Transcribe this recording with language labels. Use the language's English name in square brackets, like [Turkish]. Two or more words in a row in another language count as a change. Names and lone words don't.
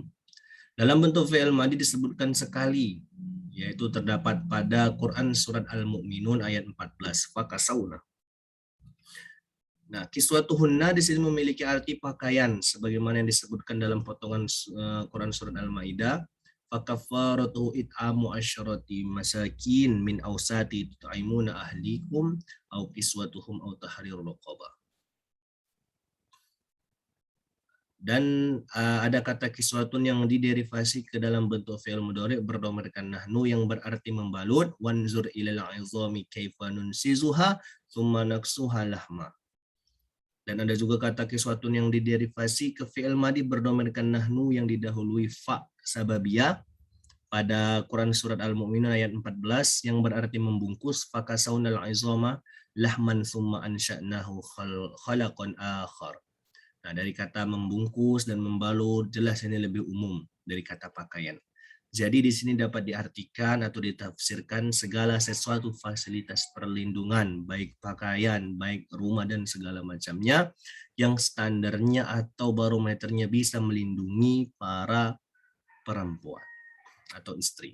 [Indonesian] Dalam bentuk [Arabic] فعل ماضي [Indonesian] disebutkan sekali, yaitu terdapat pada Quran surat Al-Mu'minun ayat 14 fakasawna. Nah, kiswatuhunna di sini memiliki arti pakaian sebagaimana yang disebutkan dalam potongan Quran surat Al-Maidah, [Arabic] فكفارته إطعام عشرة مساكين من أوسط تطعمون أهليكم أو كسوتهم أو تحرير رقبة. [Indonesian] Dan ada kata kiswatun yang diderivasi ke dalam bentuk [Arabic] فعل مضارع' [Indonesian] berdomirkan nahnu yang berarti membalut, [Arabic] وانظر إلى العظام كيف ننشزها ثم نكسوها لحما. [Indonesian] Dan ada juga kata kiswatun yang diderivasi ke [Arabic] فعل ماضي [Indonesian] berdomirkan nahnu yang didahului [Arabic] فاء سببية [Indonesian] pada Quran surat Al-Mu'minun ayat 14 yang berarti membungkus [Arabic] فكسونا العظام لحما ثم أنشأناه خلقا آخر. [Indonesian] Nah, dari kata membungkus dan membalut jelas ini lebih umum dari kata pakaian. Jadi di sini dapat diartikan atau ditafsirkan segala sesuatu fasilitas perlindungan, baik pakaian, baik rumah dan segala macamnya yang standarnya atau barometernya bisa melindungi para perempuan atau istri.